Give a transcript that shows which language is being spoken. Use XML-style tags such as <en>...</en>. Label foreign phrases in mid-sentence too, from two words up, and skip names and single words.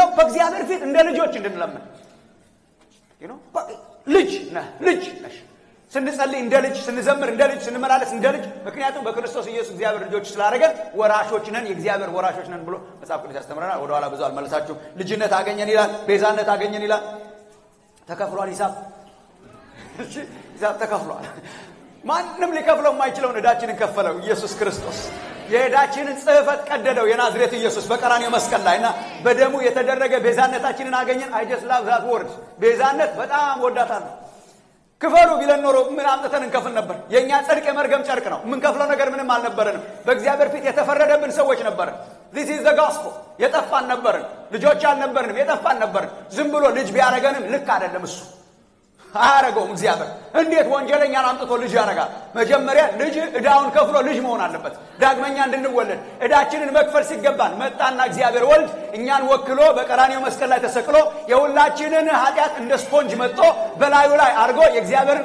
<am>በእግዚአብሔር ፊት እንደ ልጆች እንድንለምን ልጅ ነሽ። ስንጸልይ እንደ ልጅ፣ ስንዘምር እንደ ልጅ፣ ስንመላለስ እንደ ልጅ። ምክንያቱም በክርስቶስ ኢየሱስ እግዚአብሔር ልጆች ስላደረገን ወራሾች ነን፣ የእግዚአብሔር ወራሾች ነን ብሎ መጽሐፍ ቅዱስ ያስተምረናል። ወደ ኋላ ብዙ አልመለሳችሁ። ልጅነት አገኘን ይላል፣ ቤዛነት አገኘን ይላል። ተከፍሏል ሂሳብ ተከፍሏል። ማንም ሊከፍለው የማይችለውን ዕዳችንን ከፈለው ኢየሱስ ክርስቶስ። የዕዳችንን ጽሕፈት ቀደደው የናዝሬቱ ኢየሱስ በቀራንዮ መስቀል ላይና በደሙ የተደረገ ቤዛነታችንን አገኘን።</am> <en>I just love that word</en> <am>ቤዛነት በጣም ወዳታለሁ። ክፈሉ ቢለን ኖሮ ምን አምጥተን እንከፍል ነበር? የኛ ጽድቅ የመርገም ጨርቅ ነው። ምን ከፍለው ነገር ምንም አልነበረንም። በእግዚአብሔር ፊት የተፈረደብን ሰዎች ነበርን።</am> <en>this is the gospel</en> <am>የጠፋን ነበርን። ልጆች አልነበርንም፣ የጠፋን ነበርን። ዝም ብሎ ልጅ ቢያረገንም ልክ አይደለም። እሱ አያረገውም እግዚአብሔር። እንዴት ወንጀለኛን አምጥቶ ልጅ ያረጋል? መጀመሪያ ልጅ ዕዳውን ከፍሎ ልጅ መሆን አለበት። ዳግመኛ እንድንወለድ ዕዳችንን መክፈል ሲገባን መጣና እግዚአብሔር ወልድ እኛን ወክሎ በቀራንዮ መስቀል ላይ ተሰቅሎ የሁላችንን ኃጢአት እንደ ስፖንጅ መጥቶ በላዩ ላይ አርጎ የእግዚአብሔርን</am>